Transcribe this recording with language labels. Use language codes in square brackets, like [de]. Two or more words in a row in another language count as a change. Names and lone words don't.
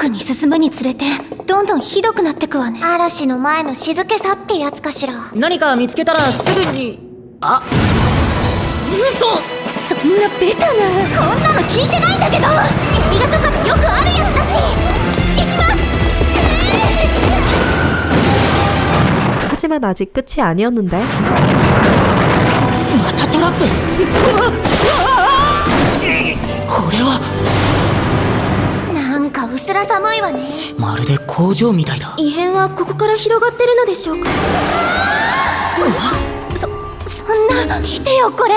[ja] 奥に進むにつれてどんどんひどくなってくわね。嵐の前の静けさってやつかしら。何か見つけたらすぐに。あ、嘘。そんなベタな。こんなの聞いてないんだけど。映画とかでよくあるやつだし。行きます。 [ko] 하지만 아직 끝이 아니었는데 [ja] またトラップ。これはなんか薄ら寒いわね。まるで工場みたいだ。異変はここから広がってるのでしょうか。そんな。見てよこれ。